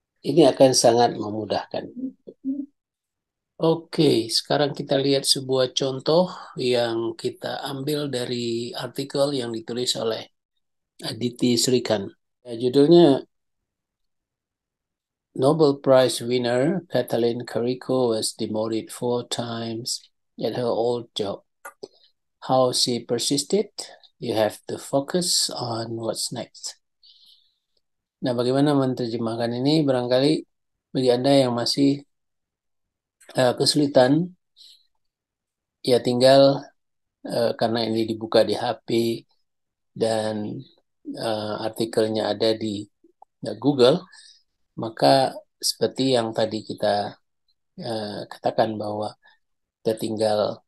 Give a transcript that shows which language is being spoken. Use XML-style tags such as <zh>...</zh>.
<id>Ini akan sangat memudahkan. Oke, sekarang kita lihat sebuah contoh yang kita ambil dari artikel yang ditulis oleh Aditi Srikan. Judulnya,</id> <en>Nobel Prize winner Kathleen Carrico was demoted 4 times at her old job. How she persisted? You have to focus on what's next.</en> <id>Nah, bagaimana menerjemahkan ini? Barangkali bagi Anda yang masih kesulitan, ya tinggal karena ini dibuka di HP dan artikelnya ada di Google, maka seperti yang tadi kita katakan bahwa kita tinggal</id>